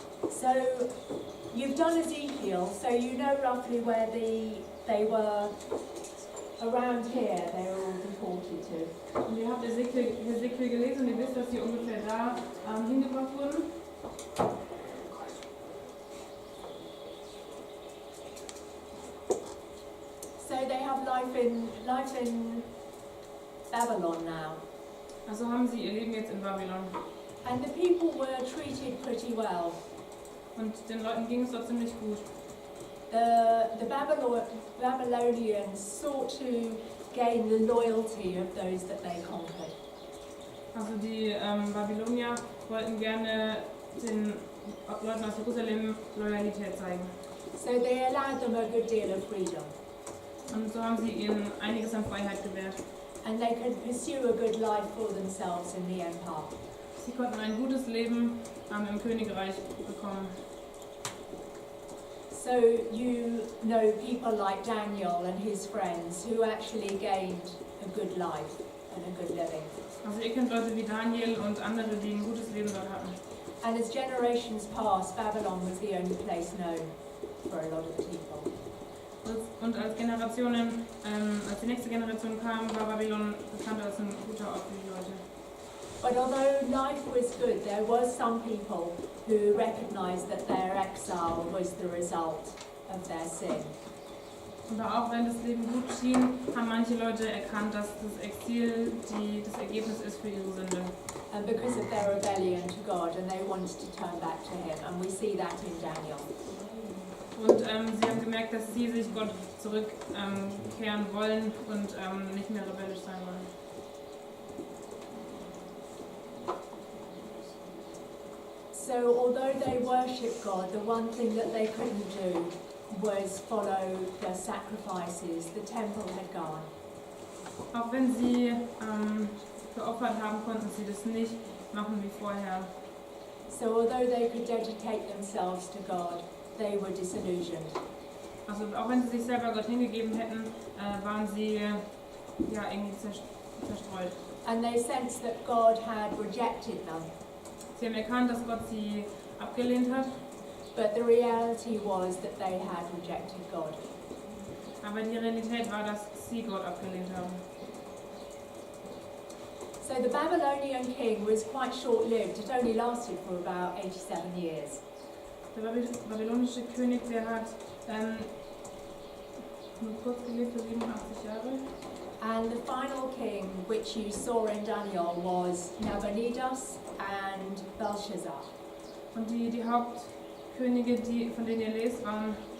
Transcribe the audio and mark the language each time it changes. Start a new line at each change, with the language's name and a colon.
English: So you've done Ezekiel, so you know roughly where they were around here, they were all deported to.
German: Und ihr habt Ezekiel gelesen und ihr wisst, dass sie ungefähr da hingebracht wurden.
English: So they have life in Babylon now.
German: Also haben sie ihr Leben jetzt in Babylon.
English: And the people were treated pretty well.
German: Und den Leuten ging es dort ziemlich gut.
English: The Babylonians sought to gain the loyalty of those that they conquered.
German: Also die Babylonier wollten gerne den Leuten aus Jerusalem Loyalität zeigen.
English: So they allowed them a good deal of freedom.
German: Und so haben sie ihnen einiges an Freiheit gewährt.
English: And they could pursue a good life for themselves in the empire.
German: Sie konnten ein gutes Leben im Königreich bekommen.
English: So you know people like Daniel and his friends who actually gained a good life and a good living.
German: Also ihr kennt Leute wie Daniel und andere, die ein gutes Leben dort hatten.
English: And as generations passed, Babylon was the only place known for a lot of people.
German: Und als Generationen, als die nächste Generation kam, war Babylon bekannt als ein guter Ort für die Leute.
English: But although life was good, there were some people who recognized that their exile was the result of their sin.
German: Aber auch wenn das Leben gut schien, haben manche Leute erkannt, dass das Exil das Ergebnis ist für ihre Sünde.
English: And because of their rebellion to God, and they wanted to turn back to Him, and we see that in Daniel.
German: Und sie haben gemerkt, dass sie sich Gott zurückkehren wollen und nicht mehr rebellisch sein wollen.
English: So although they worshipped God, the one thing that they couldn't do was follow the sacrifices. The temple had gone.
German: Auch wenn sie geopfert haben, konnten sie das nicht machen wie vorher.
English: So although they could dedicate themselves to God, they were disillusioned.
German: Also auch wenn sie sich selber Gott hingegeben hätten, waren sie irgendwie zerstreut.
English: And they sensed that God had rejected them.
German: Sie haben erkannt, dass Gott sie abgelehnt hat,
English: But the reality was that they had rejected God.
German: aber die Realität war, dass sie Gott abgelehnt haben.
English: So the Babylonian king was quite short-lived. It only lasted for about 87 years.
German: Der babylonische König, der hat nur kurz gelebt, für 87 Jahre.
English: And the final king, which you saw in Daniel, was Nabonidus and Belshazzar.
German: Und die Hauptkönige, von denen ihr lest, waren